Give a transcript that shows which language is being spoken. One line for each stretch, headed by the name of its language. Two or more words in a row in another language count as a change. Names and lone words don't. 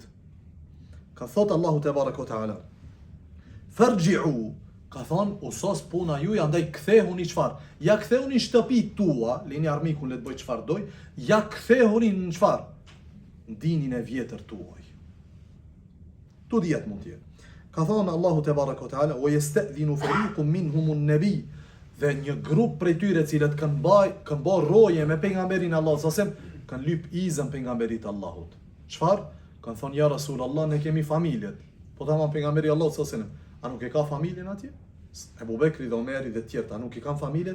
Albanian: Ka thot
Arabic: الله تبارك تعالى.
Albanian: Farji'u, ka thonë, o sos puna juj, andaj kthehuni çfarë? Ja kthehuni shtëpit tua, lini armikun le të bëj çfarë doj, ja kthehuni në çfarë? Dinin e vjetër tuaj. Tu dijet mund tjetë. Ka thonë
Arabic: الله تبارك وتعالى ويستأذن فريق منهم النبي,
Albanian: dhe një grup prej tyre cilët kanë bë roje me pejgamberin Allah sasem, kanë lyp izën pejgamberit Allahut. Çfarë? Kanë thonë
Arabic: يا رسول الله,
Albanian: ne kemi familjet. Po tamam pejgamberi Allah sasem, a nuk e ka familjen atje? Ebu Bekri dhe Omeri dhe tjerë, a nuk i kanë familjet?